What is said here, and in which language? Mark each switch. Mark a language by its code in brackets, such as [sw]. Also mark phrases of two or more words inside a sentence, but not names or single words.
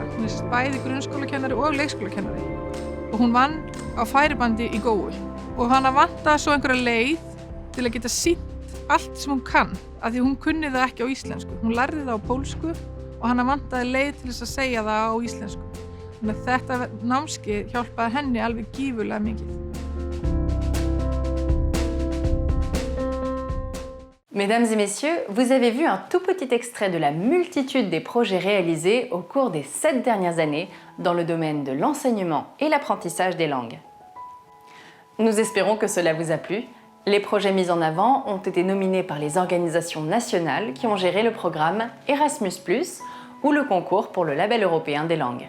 [is] Hún er bæði grunnskólakennari og leikskólakennari. Og hún vann á færibandi í Góu. og hana vantaði svo einhverja leið til að geta sýnt allt sem hún kann, af því hún kunni það ekki á íslensku. Hún lærði það á pólsku og hana vantaði leið til þess að segja það á íslensku. Þannig að þetta námskeið hjálpaði henni alveg gífurlega mikið. [fr] Mesdames et messieurs, vous avez vu un tout petit extrait de la multitude des projets réalisés au cours des 7 dernières années dans le domaine de l'enseignement et l'apprentissage des langues. Nous espérons que cela vous a plu. Les projets mis en avant ont été nominés par les organisations nationales qui ont géré le programme Erasmus+, ou le concours pour le label européen des langues.